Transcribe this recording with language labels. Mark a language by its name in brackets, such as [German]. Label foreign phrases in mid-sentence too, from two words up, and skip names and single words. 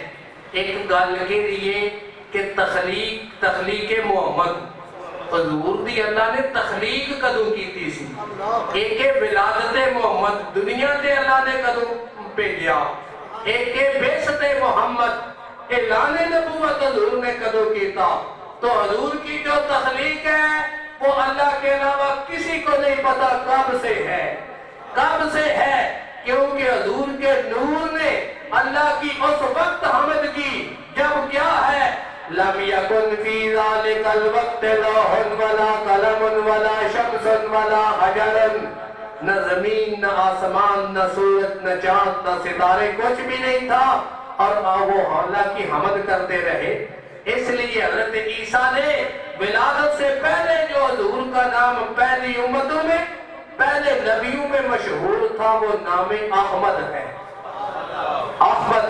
[Punjabi] ایک گل کے لیے کہ تخلیق محمد حضور دی اللہ نے تخلیق کدوں کی سی، ایک ولادت محمد دنیا تے اللہ نے کدوں بھیجا، ایک بعثت محمد اعلان نبوت حضور نے کدوں کیتا۔ [Urdu] تو حضور کی جو تخلیق ہے وہ اللہ کے علاوہ کسی کو نہیں پتا کب سے ہے، کب سے ہے، کیونکہ حضور کے نور نے اللہ کی اس وقت حمد کی جب کیا ہے [Arabic] لم یکن فی ذالک الوقت لوح ولا قلم ولا شمس ولا حجر، [Urdu] نہ زمین نہ آسمان نہ سورج نہ چاند نہ ستارے، کچھ بھی نہیں تھا، اور وہ اللہ کی حمد کرتے رہے۔ اس لیے حضرت عیسیٰ نے ولادت سے پہلے جو حضور کا نام پہلی امتوں میں، پہلے نبیوں میں مشہور تھا، وہ نام احمد ہے، احمد۔